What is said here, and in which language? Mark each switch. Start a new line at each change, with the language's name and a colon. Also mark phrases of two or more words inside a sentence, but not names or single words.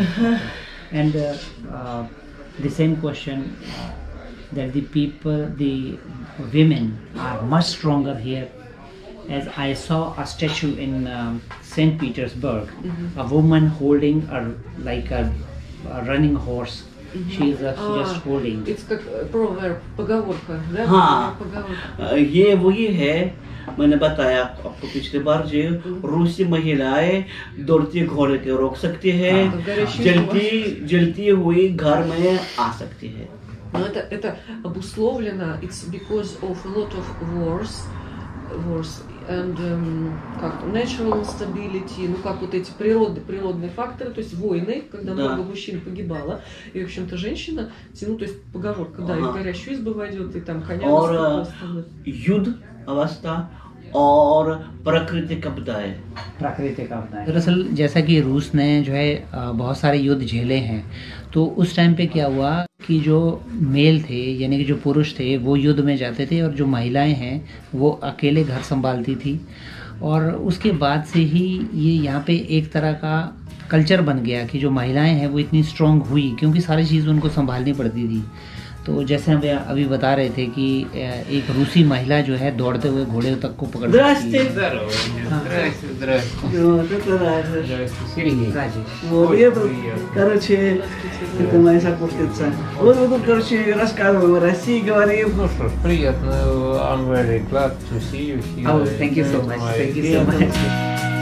English: And the same question, that the women are much stronger here. As I saw a statue in St. Petersburg, a woman holding a running horse. She is just holding. It's как proverb,
Russian: поговорка, да?
Hindi: हाँ, ये वही है, मैंने बताया आपको पिछली बार, जो रूसी महिलाएं दौड़ती घोड़े के रोक सकती है, जलती हुई घर में आ सकती है.
Russian: Но это обусловлено,
English: it's because of a lot of wars and natural instability,
Russian: как вот эти природные факторы, то есть войны, когда много мужчин погибало, и в общем-то женщина, то есть поговорка, да, и в горящую избу войдет, и там коня
Hindi: और युद्ध अवस्था और प्राकृतिक आपदाएं. दरअसल जैसा कि रूस ने जो है बहुत सारे युद्ध झेले हैं, तो उस टाइम पे क्या हुआ कि जो मेल थे, यानी कि जो पुरुष थे, वो युद्ध में जाते थे और जो महिलाएं हैं वो अकेले घर संभालती थी. और उसके बाद से ही ये यहाँ पे एक तरह का कल्चर बन गया कि जो महिलाएं हैं वो इतनी स्ट्रांग हुई, क्योंकि सारी चीज़ उनको संभालनी पड़ती थी. तो जैसे हम अभी बता रहे थे कि एक रूसी महिला जो है दौड़ते हुए घोड़े तक को पकड़
Russian: Здрасте. Вот я тут, короче, это моя сокурсница. Вот мы тут, короче, рассказываем о России, говорим. Ну что ж, приятно.
English: I'm very glad to see you here. Oh, thank you so much. Thank you so much.